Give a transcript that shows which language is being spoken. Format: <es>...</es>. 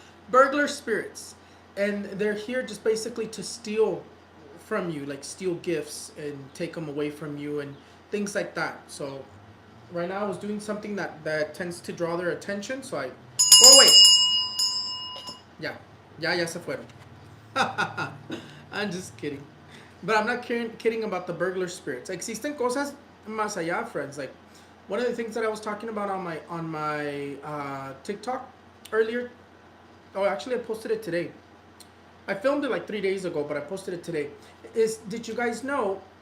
<en>Burglar spirits, and they're here just basically to steal from you, like steal gifts and take them away from you and things like that. So right now I was doing something that tends to draw their attention, so I... Oh, wait.</en> <es>Ya se fueron.</es> <en>I'm just kidding. But I'm not kidding about the burglar spirits.</en> <es>Existen cosas más allá, friends.</es> <en>Like, one of the things that I was talking about on my TikTok earlier... Oh, actually, I posted it today. I filmed it like 3 days ago, but I posted it today. Did you guys know...</en>